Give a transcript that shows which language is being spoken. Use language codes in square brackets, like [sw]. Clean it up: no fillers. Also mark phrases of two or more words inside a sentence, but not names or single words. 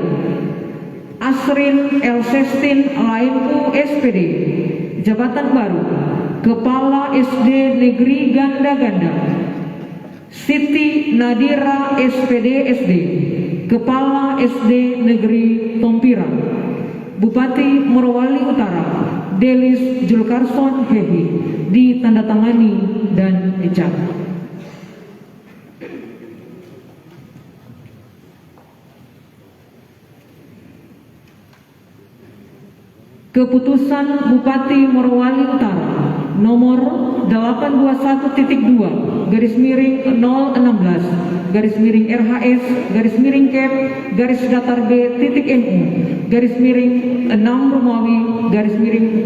[id] Asrin Elsestin Lainku SPD, jabatan baru, Kepala SD Negeri Ganda-Ganda. Siti Nadira SPD SD, Kepala SD Negeri Tompirang. Bupati Morowali Utara, Delis Julkarson Hehi, ditandatangani dan ejak. Keputusan Bupati Morowali Utara nomor 821.2 garis miring 016 garis miring RHS garis miring Kep garis datar B.MU garis miring 6 Romawi garis miring